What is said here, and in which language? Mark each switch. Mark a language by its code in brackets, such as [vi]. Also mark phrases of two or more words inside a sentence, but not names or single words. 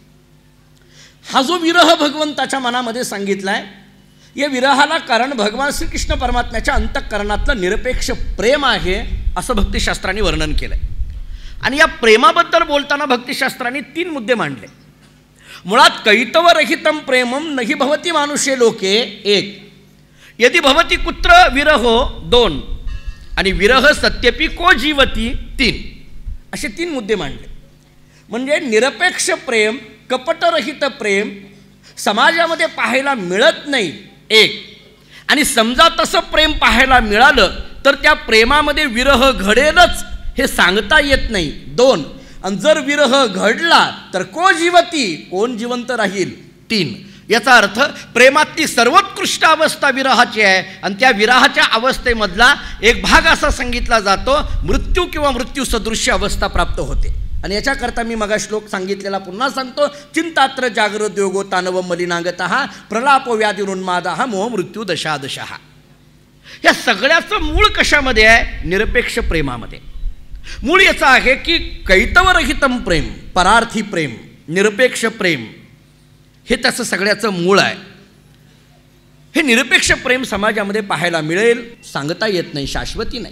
[mr] हा जो विरह भगवंताच्या मनामध्ये सांगितलाय या विरहाला कारण भगवान श्रीकृष्ण परमात्म्याच्या अंतःकरणातलं निरपेक्ष प्रेम आहे असं भक्तिशास्त्रांनी वर्णन केलंय. आणि या प्रेमाबद्दल बोलताना भक्तिशास्त्रांनी 3 मुद्दे मांडले. [sa] मुळात कैतवरहितं प्रेमम नहि भवति मानुषे लोके 1 यदि भवति कुत्र विरहो 2 आणि विरह सत्यपि को जीवती 3 [mr] असे 3 मुद्दे मांडले. म्हणजे निरपेक्ष प्रेम कपटरहित प्रेम समाजामध्ये पाहायला मिळत नाही 1 आणि समजा तसं प्रेम पाहायला मिळालं तर त्या प्रेमामध्ये विरह घडेलच हे सांगता येत नाही 2 आणि जर विरह घडला तर [sa] को जीवती [mr] कोण जिवंत राहील 3. याचा अर्थ प्रेमातली सर्वोत्कृष्ट अवस्था विरहाची आहे आणि त्या विरहाच्या अवस्थेमधला एक भाग असा सांगितला जातो मृत्यू किंवा मृत्यू सदृश्य अवस्था प्राप्त होते. आणि याच्याकरता मी मगा श्लोक सांगितलेला पुन्हा सांगतो. [sa] चिंतात्र जागृत योगो तानव मलिनागतः प्रलापो व्याधिरुन्मादः मोह मृत्यू दशादशः. [mr] या सगळ्याचं मूळ कशामध्ये आहे निरपेक्ष प्रेमामध्ये. मूळ याचं आहे की [sa] कैतवरहितं प्रेम [mr] परार्थी प्रेम निरपेक्ष प्रेम हे त्याचं सगळ्याचं मूळ आहे. हे निरपेक्ष प्रेम समाजामध्ये पाहायला मिळेल सांगता येत नाही शाश्वती नाही.